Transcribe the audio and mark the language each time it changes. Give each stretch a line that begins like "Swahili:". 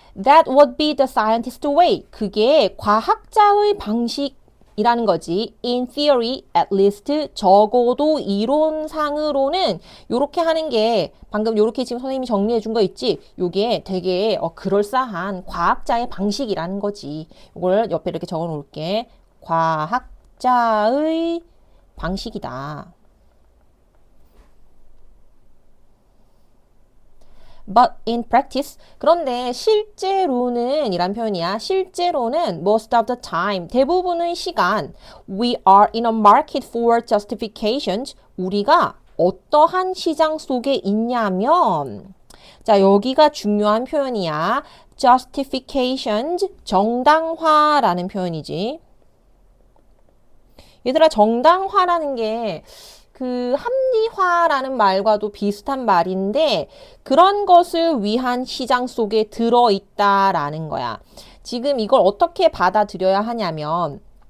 English: That would be the scientist way.
Korean: 그게 과학자의 방식이라는 거지.
English: In theory, at least,
Korean: 적어도 이론상으로는 요렇게 하는 게 방금 요렇게 지금 선생님이 정리해 준 거 있지? 요게 되게 그럴싸한 과학자의 방식이라는 거지. 요걸 옆에 이렇게 적어 놓을게. 과학자의 방식이다.
English: But in practice,
Korean: 그런데 실제로는 이란 표현이야. 실제로는
English: most of the time,
Korean: 대부분의 시간
English: we are in a market for justifications.
Korean: 우리가 어떠한 시장 속에 있냐면 자, 여기가 중요한 표현이야. justifications, 정당화라는 표현이지. 얘들아, 정당화라는 게 그 합리화라는 말과도 비슷한 말인데 그런 것을 위한 시장 속에 들어있다라는 거야. 지금 이걸 어떻게 받아들여야 하냐면